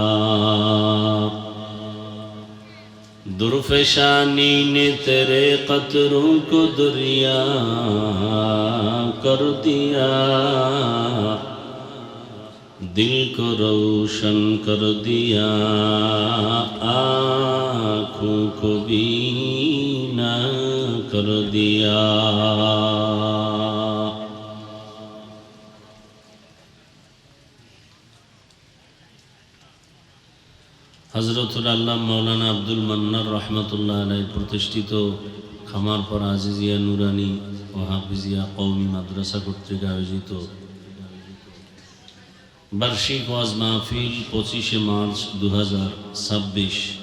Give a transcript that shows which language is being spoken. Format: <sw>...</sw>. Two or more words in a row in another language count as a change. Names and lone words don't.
<ur>درفشانی نے تیرے قطروں کو دریا کر دیا، دل کو روشن کر دیا، آنکھوں کو بینا کر دیا.</ur> <bn>হযরতুল আল্লাহ মাওলানা আব্দুল মান্নান</bn> <ar>رحمة الله عليه</ar> <bn>প্রতিষ্ঠিত খামারপাড়া আজিজিয়া নুরানি ও হাফিজিয়া কওমি মাদ্রাসা কর্তৃক আয়োজিত বার্ষিক ওয়াজ মাহফিল 25শে মার্চ 2026</bn>